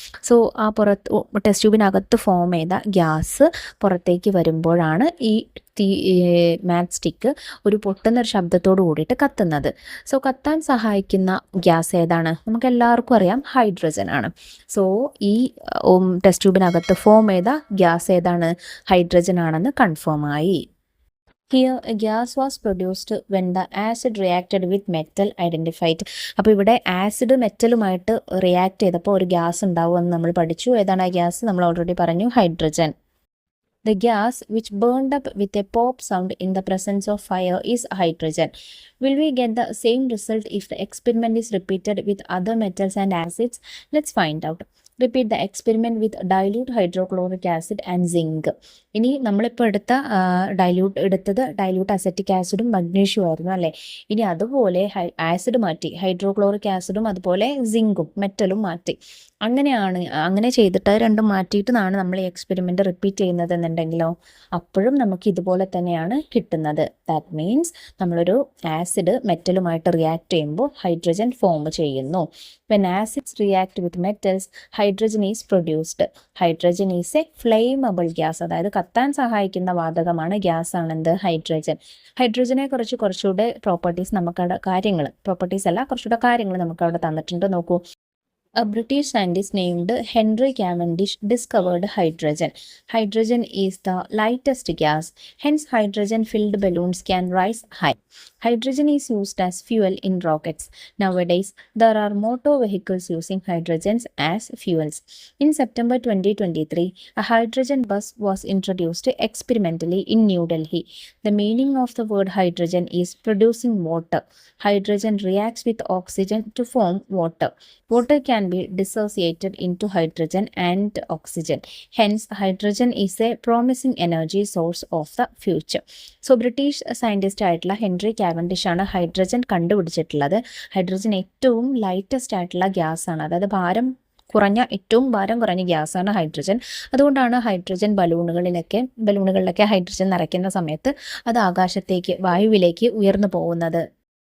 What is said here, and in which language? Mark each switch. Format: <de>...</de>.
<ml>So ആ test ട്യൂബിനകത്ത് form ചെയ്ത gas പുറത്തേക്ക് വരുമ്പോഴാണ് ഈ മാച്ച് സ്റ്റിക്ക് ഒരു പൊട്ടുന്നൊരു ശബ്ദത്തോട് കൂടിയിട്ട് കത്തുന്നത്. സോ കത്താൻ സഹായിക്കുന്ന ഗ്യാസ് ഏതാണ്? നമുക്ക് എല്ലാവർക്കും അറിയാം, ഹൈഡ്രജൻ ആണ്. സോ ഈ ടെസ്റ്റ് ട്യൂബിനകത്ത് ഫോം ചെയ്ത ഗ്യാസ് ഏതാണ്? ഹൈഡ്രജൻ ആണെന്ന് കൺഫേം ആയി.</ml> <en>Here a gas was produced when the acid reacted with metal identified.</en> <ml>അപ്പോൾ ഇവിടെ ആസിഡ് മെറ്റലുമായിട്ട് റിയാക്ട് ചെയ്തപ്പോൾ ഒരു ഗ്യാസ് ഉണ്ടാവുമെന്ന് നമ്മൾ പഠിച്ചു. ഏതാണ് ആ ഗ്യാസ്? നമ്മൾ ഓൾറെഡി പറഞ്ഞു, hydrogen.</ml> <en>The gas which burned up with a pop sound in the presence of fire is hydrogen. Will we get the same result if the experiment is repeated with other metals and acids? Let's find out. Repeat the experiment with dilute hydrochloric acid and zinc.</en> <ml>ഇനി നമ്മളിപ്പോൾ എടുത്തത് dilute acetic ആസിഡും മഗ്നീഷ്യവും ആയിരുന്നു അല്ലേ? ഇനി അതുപോലെ acid മാറ്റി, hydrochloric ആസിഡും അതുപോലെ സിങ്കും മെറ്റലും മാറ്റി. അങ്ങനെ ചെയ്തിട്ട് രണ്ടും മാറ്റിയിട്ടാണ് നമ്മൾ ഈ എക്സ്പെരിമെൻറ്റ് റിപ്പീറ്റ് ചെയ്യുന്നത് എന്നുണ്ടെങ്കിലോ അപ്പോഴും നമുക്ക് ഇതുപോലെ തന്നെയാണ് കിട്ടുന്നത്. ദാറ്റ് മീൻസ് നമ്മളൊരു ആസിഡ് മെറ്റലുമായിട്ട് റിയാക്ട് ചെയ്യുമ്പോൾ ഹൈഡ്രജൻ ഫോം ചെയ്യുന്നു.</ml> <en>When acids react with metals, hydrogen is produced. Hydrogen is a flammable gas.</en> <ml>അതായത് കത്താൻ സഹായിക്കുന്ന വാതകമാണ്, ഗ്യാസ് ആണെന്ത്? ഹൈഡ്രജൻ. ഹൈഡ്രജനെ കുറച്ചുകൂടെ പ്രോപ്പർട്ടീസ് നമുക്കവിടെ കുറച്ചുകൂടെ കാര്യങ്ങൾ നമുക്കവിടെ തന്നിട്ടുണ്ട്. നോക്കൂ.</ml> <en>A British scientist named Henry Cavendish discovered hydrogen. Hydrogen is the lightest gas, hence hydrogen-filled balloons can rise high. Hydrogen is used as fuel in rockets. Nowadays, there are motor vehicles using hydrogens as fuels. In September 2023, a hydrogen bus was introduced experimentally in New Delhi. The meaning of the word hydrogen is producing water. Hydrogen reacts with oxygen to form water. Water can be dissociated into hydrogen and oxygen. Hence, hydrogen is a promising energy source of the future.</en> <ml>So, British scientist ആയിട്ടുള്ള Henry Cavendish ആണ് hydrogen കണ്ടുപിടിച്ചിട്ടുള്ളത്. Hydrogen ഏറ്റവും lightest ആയിട്ടുള്ള gas ആണ്, അതായത് ഏറ്റവും ഭാരം കുറഞ്ഞ ഗ്യാസാണ് hydrogen. അതുകൊണ്ടാണ് ഹൈഡ്രജൻ ബലൂണുകളിലൊക്കെ ഹൈഡ്രജൻ നിറയ്ക്കുന്ന സമയത്ത് അത് ആകാശത്തേക്ക്, വായുവിലേക്ക് ഉയർന്നു പോകുന്നത്.</ml>